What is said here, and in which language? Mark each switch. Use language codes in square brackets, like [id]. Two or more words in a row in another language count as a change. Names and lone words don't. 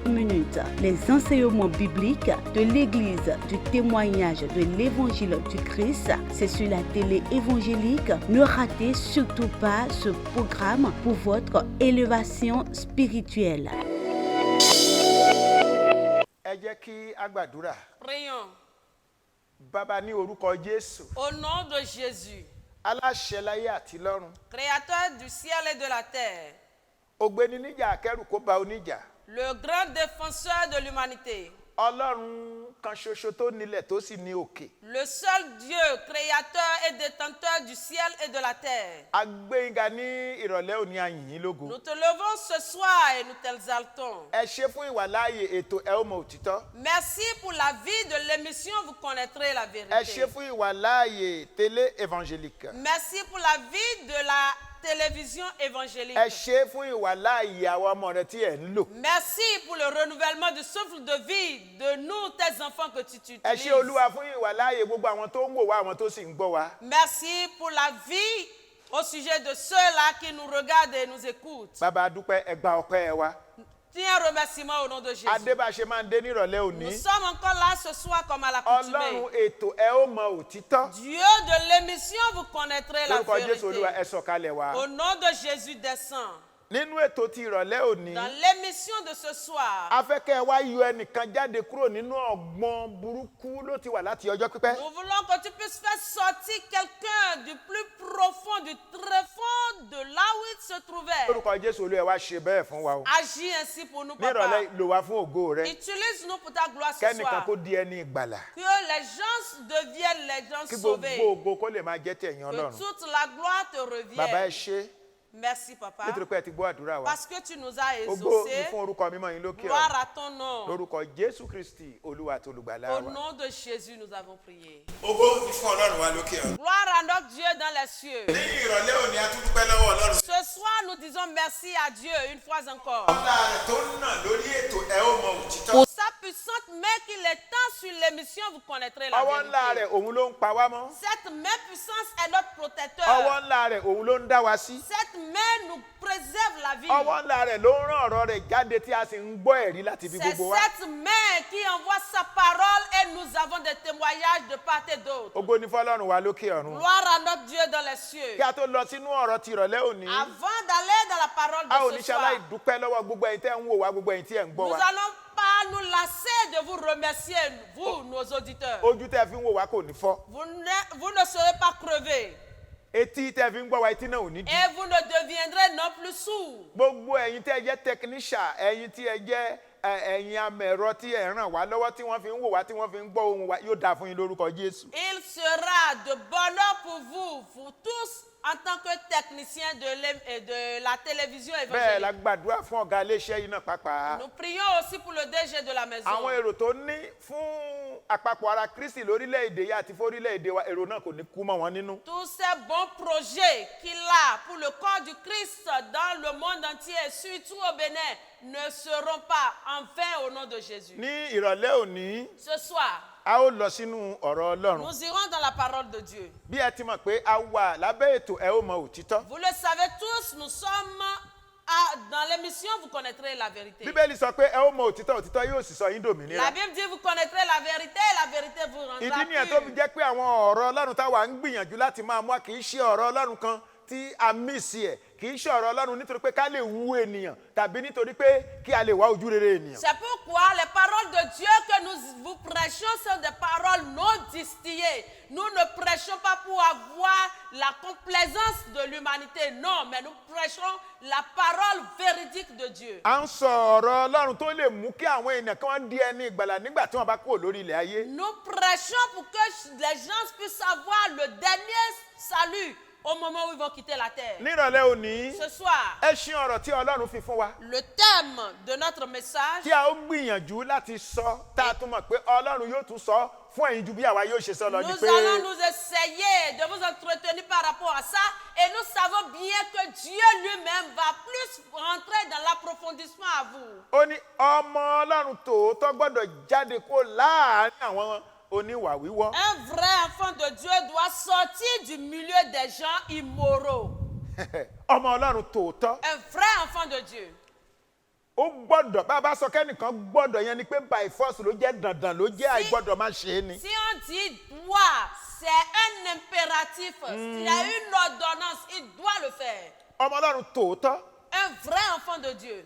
[fr] Les enseignements bibliques de l'Église du témoignage de l'Évangile du Christ, c'est sur la télé évangélique. Ne ratez surtout pas ce programme pour votre élévation spirituelle. Prions. [yo] Baba ní orúkọ Jésù. [fr] Au nom de Jésus, [yo] Aláṣẹ láyé àti lọ́run. [fr] Créateur du ciel et de la terre, [yo] Ògbéni níjà akẹ́rù kó bá oníjà. [fr] le grand défenseur de l'humanité, [yo] Ọlọ́run kan ṣoṣo tó nílẹ̀ tó sì ní òkè. [fr] le seul Dieu, créateur et détenteur du ciel et de la terre. [yo] A gbé yín ga ní ìrọ̀lẹ́ òní, a yìn yín lógo. [fr] Nous te levons ce soir et nous t'exaltons. [yo] Ẹ ṣé fún ìwàláàyè ètò Ẹ ó mọ òtítọ́. [fr] Merci pour la vie de l'émission, vous connaîtrez la [yo] Ẹ [fr] vérité. [yo] ṣé fún ìwàláàyè [fr] télé évangélique. Merci pour la vie de la télévision évangélique. [yo] Ẹ ṣé fún ìwàláàyè àwọn ọmọ rẹ tí ẹ ń lò. [fr] Merci pour le renouvellement du souffle de vie de nous, tes enfants que tu [yo] Ẹ [fr] utilises. [yo] ṣé Olúwa fún ìwàláàyè gbogbo àwọn tó ń wò wá, àwọn tó sì ń gbọ́ wá. [fr] Merci pour la vie au sujet de ceux-là qui nous regardent et nous écoutent. [yo] Bàbá a dúpẹ́, ẹ gba ọpẹ́ ẹ wa. [fr] Tiens un remerciement au nom de Jésus. [yo] Adébáṣe máa ń dé nírọ̀lẹ́ [fr] Nous [yo] òní. [fr] sommes encore là ce soir comme à l'accoutumée. [yo] Ọlọ́run ètò Ẹ ó mọ òtítọ́. [fr] Dieu de l'émission, vous connaîtrez la [yo] Lórúkọ Jésù Olúwa, [fr] vérité. [yo] ẹ sọ̀kalẹ̀ wá. [fr] Au nom de Jésus, descend. [yo] Nínú ètò ti ìrọ̀lẹ́ òní, [fr] Dans l'émission de ce soir, [yo] a fẹ́ kẹ́ ẹ wá yọ ẹnìkan jáde kúrò nínú ọgbọ́n burúkú ló ti wà láti ọjọ́ pípẹ́. [fr] nous voulons que tu puisses faire sortir quelqu'un du plus profond, du tréfonds de là où il se trouvait. [yo] Lórúkọ Jésù Olúwa, ẹ wá ṣe bẹ́ẹ̀ fún wa o. [fr] Agis ainsi pour nous, [yo] Ní [fr] papa. [yo] ìrọ̀lẹ́ lò wá fún ògo rẹ. [fr] Utilise-nous pour ta gloire ce [yo] Kẹ́nìkan [fr] soir. [yo] kó di ẹni ìgbàlà. [fr] Que les gens deviennent les gens [yo] Kí [fr] sauvés. [yo] gbogbo ògo kó lè máa jẹ́ tẹ̀yìn [fr] Que [yo] Ọlọ́run. [fr] toute la gloire te [yo] Bàbá ẹ [fr] revienne. [yo] ṣé [fr] Merci, papa. [yo] nítorí pé ẹ ti gbọ́ àdúrà wa. [fr] Parce que tu nous as [yo] Ògo ni [fr] exaucés. [yo] fún orúkọ mímọ́ yín lókè [fr] Gloire [yo] ọ̀run. [fr] à ton nom. [yo] Lórúkọ Jésù Kristi Olúwa àti Olùgbàlà [fr] Au [yo] wa. [fr] nom de Jésus, nous avons prié. [yo] Ògo ni fún Ọlọ́run wa lókè ọ̀run. [fr] Gloire à notre Dieu dans les cieux. [yo] Ní ìrọ̀lẹ́ òní, a tún dúpẹ́ lọ́wọ́ Ọlọ́run. [fr] Ce soir, nous disons merci à Dieu une fois encore. [yo] Ọlá rẹ̀ tó ń nà lórí ètò Ẹ ó mọ òtítọ́. [fr] Pour sa puissante main qu'il étend sur l'émission, vous connaîtrez la [yo] Ọwọ́ ńlá [fr] vérité. [yo] rẹ̀ òun ló ń pa wá mọ́. [fr] Cette main puissance est notre protecteur. [yo] Ọwọ́ ńlá rẹ̀ òun ló ń dá wa sí. [fr] Cette main nous préserve la vie. [yo] Ọwọ́ ńlá rẹ̀ ló ń rán ọ̀rọ̀ rẹ̀ jáde tí a sì ń gbọ́ ẹ̀rí láti ibi [fr] C'est [yo] gbogbo wa. [fr] cette main qui envoie sa parole et nous avons des témoignages de part et d'autre. [yo] Ògo ni fọ́lọ́run wa lókè ọ̀run. [fr] Gloire à notre Dieu dans les cieux. [yo] Kí a tó lọ sínú ọ̀rọ̀ ti ìrọ̀lẹ́ òní, [fr] Avant d'aller dans la parole [yo] a ò [fr] de [yo] ní [fr] ce [yo] ṣaláì [fr] soir, [yo] dúpẹ́ lọ́wọ́ gbogbo ẹ̀yin tẹ́ ń wò wá, gbogbo ẹ̀yin tí ẹ̀ ń gbọ́ [fr] nous [yo] wa. [fr] n'allons pas nous lasser de vous remercier, vous, nos auditeurs. [yo] Ojú tẹ́ fi ń wò wá kò ní fọ́. [fr] Vous ne serez pas crevés [yo] Etí tẹ́ fi ń gbọ́ wa, etí náà ò ní dì. [fr] et vous ne deviendrez non plus sourds. [yo] Gbogbo ẹ̀yin tẹ́ jẹ́ technician, ẹ̀yin tí ẹ jẹ́ ẹ̀yin amẹ̀rọ tí ẹ ràn wá lọ́wọ́ tí wọ́n fi ń wò wá, tí wọ́n fi ń gbọ́ ohùn wa, yóò dáa fún yín lórúkọ Jésù. [fr] Il sera de bonheur pour vous tous, en tant que technicien de la télévision [yo] Bẹ́ẹ̀ la [fr] évangélique. [yo] gbàdúrà fún ọ̀gá iléeṣẹ́ yìí náà pàápàá. [fr] Nous prions aussi pour le DG de la maison. [yo] Àwọn èrò tó ní fún àpapọ̀ ara Kristi lórílẹ̀‐èdè yìí àti fórílẹ̀‐èdè wa, èrò náà kò ní kú mọ́ wọn nínú. [fr] Tous ces bons projets qu'il a pour le corps du Christ dans le monde entier, surtout au Bénin, ne seront pas en vain au nom de Jésus. [yo] Ní ìrọ̀lẹ́ òní, [fr] Ce soir, [yo] a ó lọ sínú ọ̀rọ̀ Ọlọ́run. [fr] nous irons dans la parole de Dieu. [yo] Bí ẹ ti mọ̀ pé a wà lábẹ́ ètò Ẹ ó mọ òtítọ́. [fr] Vous le savez tous, nous sommes dans l'émission, vous connaîtrez la vérité. [yo] Bíbélì sọ pé ẹ ó mọ òtítọ́, òtítọ́ yóò sì sọ yín dòmìnira. [fr] La Bible dit vous connaîtrez la vérité et la vérité vous rendra [yo] Ìdí nìyẹn tó fi [fr] pur. [yo] jẹ́ pé àwọn ọ̀rọ̀ Ọlọ́run táwa ń gbìyànjú láti máa mú wa kì í ṣe ọ̀rọ̀ Ọlọ́run kan tí a mísì ẹ̀ kì í ṣe ọ̀rọ̀ Ọlọ́run nítorí pé ká lè wu ènìyàn tàbí nítorí pé kí a lè wá ojú rere ènìyàn. [fr] C'est pourquoi les paroles de Dieu que nous vous prêchons sont des paroles non distillées. Nous ne prêchons pas pour avoir la complaisance de l'humanité, non, mais nous prêchons la parole véridique de Dieu. [yo] À ń sọ ọ̀rọ̀ Ọlọ́run tó lè mú kí àwọn ènìyàn kí wọ́n di ẹni ìgbàlà nígbà tí wọ́n bá kúrò lórí ilẹ̀ ayé. [fr] Nous prêchons pour que les gens puissent avoir le dernier salut au moment où ils vont quitter la terre. [yo] Nírọ̀lẹ́ òní, [fr] Ce soir, [yo] ẹṣin ọ̀rọ̀ tí Ọlọ́run fi fún wa. [fr] le thème de notre message, [yo] Tí a ó gbìyànjú láti sọ, tá a tún mọ̀ pé Ọlọ́run yóò tún sọ fún ẹ̀yin ju bí àwa yóò ṣe sọ lọ ni [fr] nous [yo] pé. [fr] allons nous essayer de vous entretenir par rapport à ça et nous savons bien que Dieu lui-même va plus rentrer dans l'approfondissement à vous. [yo] Ó ní ọmọ Ọlọ́run tòótọ́ gbọ́dọ̀ jáde kó láàárín àwọn oníwà wíwọ́. [fr] Un vrai enfant de Dieu doit sortir du milieu des gens immoraux. [yo] Ọmọ Ọlọ́run tòótọ́. [fr] Un vrai enfant de Dieu. [yo] Ó gbọ́dọ̀ bá a bá sọ kẹ́nìkan gbọ́dọ̀ yẹn ni pé [en] by force [yo] ló jẹ́ dandan ló jẹ́ àìgbọ́dọ̀ má ṣe é ni. [fr] Si on dit doit, c'est un impératif. S'il y a une ordonnance, il doit le faire. [yo] Ọmọ Ọlọ́run tòótọ́. [fr] Un vrai enfant de Dieu.